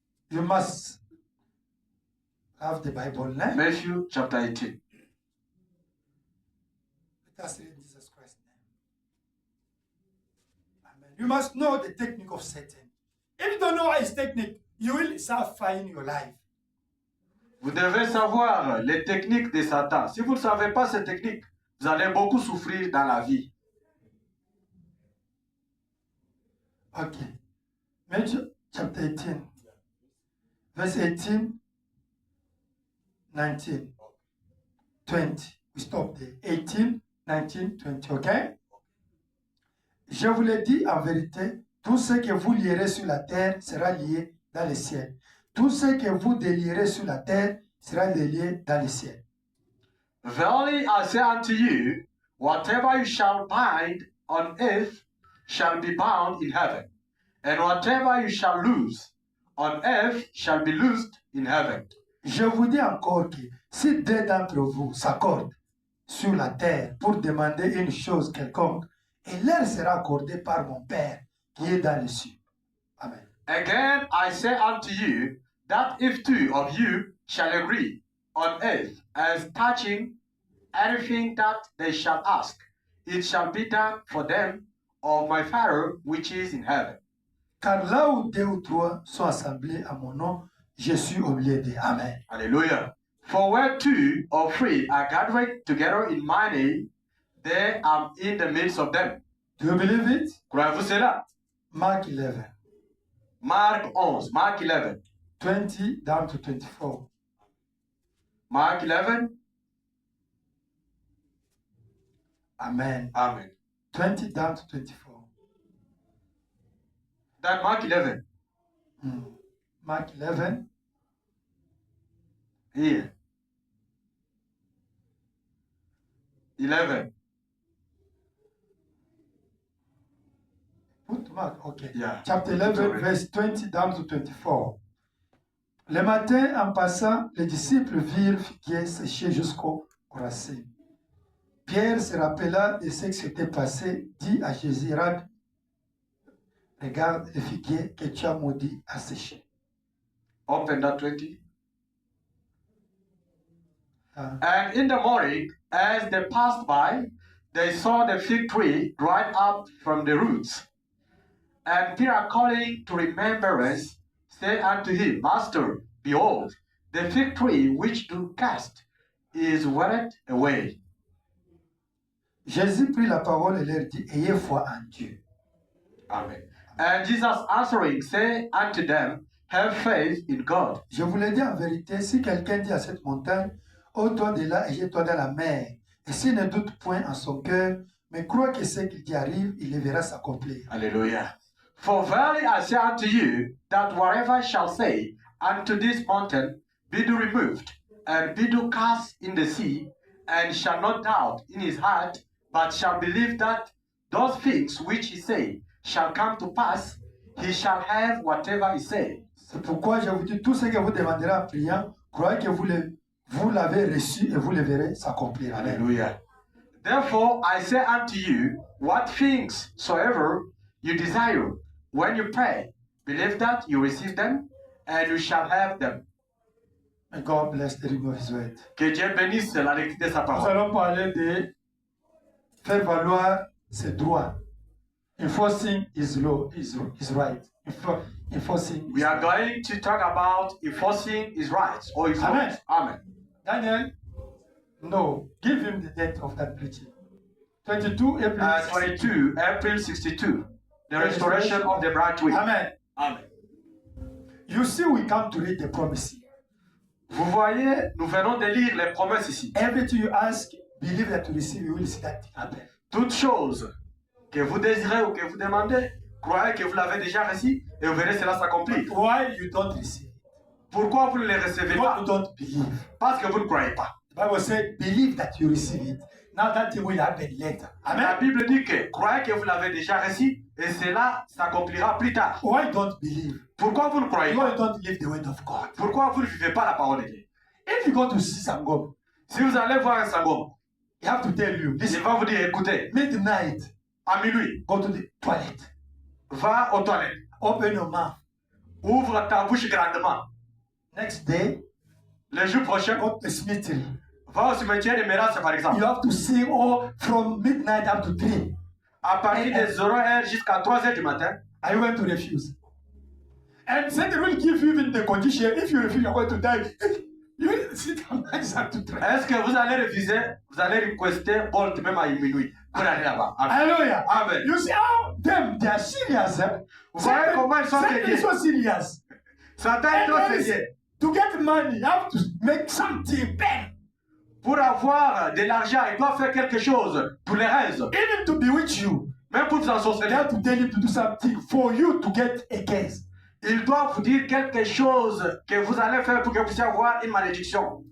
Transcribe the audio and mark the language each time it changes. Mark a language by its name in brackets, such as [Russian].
[English] You must have the Bible now. Matthew chapter 18. Let us read in Jesus Christ's name. Amen. You must know the technique of Satan. If you don't know his technique, you will suffer in your life. [French] Vous devez savoir les techniques de Satan. Si vous ne savez pas ces techniques, vous allez beaucoup souffrir dans la vie. [English] Okay. Matthew chapter 18. Verse 18, 19, 20. We stop there. 18, 19, 20. Okay? [French] Je vous le dis en vérité, tout ce que vous lierez sur la terre sera lié dans le ciel. Tout ce que vous délierez sur la terre sera délié dans le ciel. [English] Verily I say unto you, whatever you shall bind on earth shall be bound in heaven, and whatever you shall loose on earth shall be loosed in heaven. [French] Je vous dis encore que si deux d'entre vous s'accordent sur la terre pour demander une chose quelconque, et leur sera accordée par mon Père qui est dans les cieux. [English] Amen. Again I say unto you, that if two of you shall agree on earth as touching anything that they shall ask, it shall be done for them of my Father which is in heaven. [French] Car là où 2 ou 3 sont assemblés à mon nom, je suis au milieu d'eux. [English] Amen. Hallelujah. For where 2 or 3 are gathered together in my name, there I am in the midst of them. Do you believe it? [French] Croyez-vous cela? [English] Mark 11, Marc 11, Mark 11. 20 down to 24. Mark 11. Amen. Amen. 20 down to 24. That Mark 11. Mark 11, Here. 11. put Mark, okay. Yeah. Chapter 11, Sorry. verse 20 down to 24. [French] Le matin, en passant, les disciples virent le figuier séché jusqu'aux racines. Pierre se rappela de ce qui s'était passé, dit à Jésus, Rabbi, regarde le figuier que tu as maudit à sécher. [English] Open that 20. Ah. And in the morning, as they passed by, they saw the fig tree dried up from the roots. And Peter, calling to remembrance, said unto him, Master, behold, the fig tree which thou cast is withered away. [French] Jésus prit la parole et leur dit, ayez foi en Dieu. [English] Amen. And Jesus answering said unto them, Have faith in God. [French] Je vous le dis en vérité, si quelqu'un dit à cette montagne, ôte-toi de là et jette-toi dans la mer, et s'il ne doute point en son cœur, mais croit que ce qu'il dit arrive, il le verra s'accomplir. [English] Hallelujah. For verily I say unto you, that whatever I shall say unto this mountain, be thou removed, and be thou cast in the sea, and shall not doubt in his heart, but shall believe that those things which he said shall come to pass, he shall have whatever he said. [French] C'est pourquoi je vous dis, tout ce que vous demanderez en priant, croyez que vous l'avez reçu et vous le verrez s'accomplir. [English] Amen. Hallelujah. Therefore I say unto you, what things soever you desire, when you pray, believe that you receive them, and you shall have them. May God bless the reading of His word. [French] Que Dieu bénisse la lecture de sa Nous parole. allons parler de faire valoir ses droits. [English] Enforcing his law is right. Enforcing. We are going to talk about enforcing his rights or his Amen. laws. Amen. Daniel, no, give him the date of that preaching. 22 April. 22 April 62. The restoration of the right way. Amen. Amen. You see, we come to read the promise here. [French] Vous voyez, nous venons de lire les promesses ici. [English] Everything you ask, believe that you receive, you will see that happen. [French] Toutes choses que vous désirez ou que vous demandez, croyez que vous l'avez déjà reçu et vous verrez cela s'accomplir. [English] Why you don't receive it? [French] Pourquoi vous ne les recevez [English] Because [French] pas? [English] you don't believe. [French] Parce que vous ne croyez pas. [English] The Bible said, believe that you receive it. Now that thing will happen later. [French] La [English] Amen. [French] Bible dit que croyez que vous l'avez déjà reçu et cela s'accomplira plus tard. [English] Why don't believe? [French] Pourquoi vous ne croyez [English] Because [French] pas? [English] you don't live the word of God. [French] Pourquoi vous ne vivez pas la parole de Dieu? [English] If you go to see Sangom, [French] Si vous allez voir un sangom, [English] he have to tell you, [French] il [English] listen, [French] va vous dire, écoutez, [English] midnight, [French] à minuit, [English] go to the toilet. [French] va aux toilettes, [English] Open your mouth. [French] ouvre ta bouche grandement. [English] Next day, [French] Le jour prochain, [English] go to the cemetery. [French] va au cimetière de Méras, par exemple. [English] You have to sing all from midnight up to 3. [French] À partir des 0h jusqu'à 3h du matin, [English] Are you going to refuse? And Satan will give you even the condition. If you refuse, you're going to die. You will sit down and start to try. [French] est-ce que vous allez refuser? Vous allez requester Bolt même à minuit pour aller là-bas. [English] Amen. Hallelujah. Amen. You see how them, they are serious. Eh? [French] Vous voyez comment ils sont [English] Satan is [French] sérieux? [English] so serious. [French] Satan est trop sérieux. [English] To get money, you have to make something bad. [French] Pour avoir de l'argent, il doit faire quelque chose pour les raisons. [English] Even to bewitch you, [French] Même pour vous [English] they [French] ensorceler. [English] have to tell him to do something for you to get a case. [French] Il doit vous dire quelque chose que vous allez faire pour que vous puissiez avoir une malédiction.